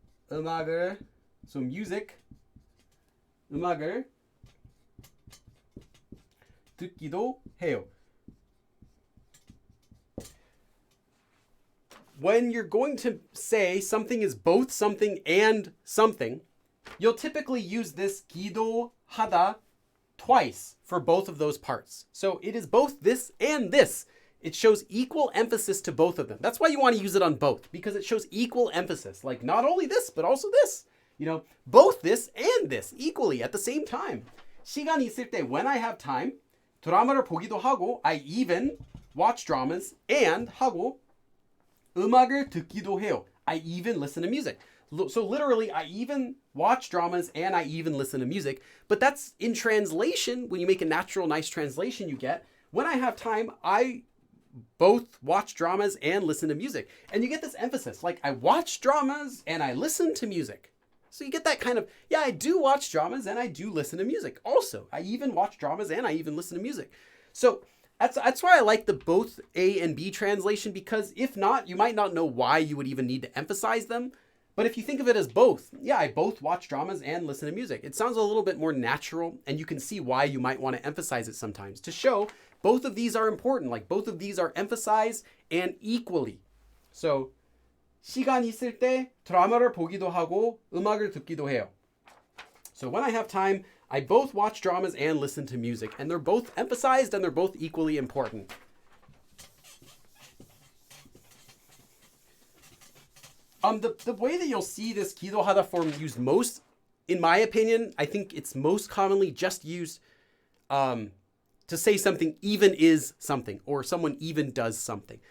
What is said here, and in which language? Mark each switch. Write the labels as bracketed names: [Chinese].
[Korean] 음악을, [English] so music, [Korean] 음악을 듣기도 해요. [English] When you're going to say something is both something and something, you'll typically use this 기도하다 twice for both of those parts. So it is both this and this. It shows equal emphasis to both of them. That's why you want to use it on both, because it shows equal emphasis. Like not only this, but also this. You know, both this and this equally at the same time. [Korean] 시간이 있을 때, [English] when I have time, [Korean] 드라마를 보기도 하고, [English] I even watch dramas, and [Korean] 하고, 음악을 듣기도 해요. [English] I even listen to music. So literally, I even watch dramas and I even listen to music. But that's in translation. When you make a natural, nice translation, you get, when I have time, I both watch dramas and listen to music. And you get this emphasis, like I watch dramas and I listen to music. So you get that kind of, yeah, I do watch dramas and I do listen to music. Also, I even watch dramas and I even listen to music. So that's why I like the both A and B translation, because if not, you might not know why you would even need to emphasize them. But if you think of it as both, yeah, I both watch dramas and listen to music. It sounds a little bit more natural, and you can see why you might want to emphasize it sometimes to show both of these are important, like both of these are emphasized and equally. So [Korean] 시간 있을 때 드라마를 보기도 하고 음악을 듣기도 해요. [English] So when I have time, I both watch dramas and listen to music, and they're both emphasized and they're both equally important. The way that you'll see this 기도하다 form used most, in my opinion, I think it's most commonly just used to say something even is something, or someone even does something.